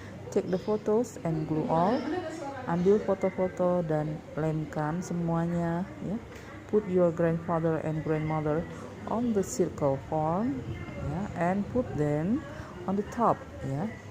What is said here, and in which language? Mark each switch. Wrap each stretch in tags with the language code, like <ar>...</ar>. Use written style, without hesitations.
<en>Take the photos and glue all.</en> <id>Ambil foto-foto dan lemkan semuanya, ya.</id> <en>Put your grandfather and grandmother on the circle form, ya, and put them on the top, ya.</en>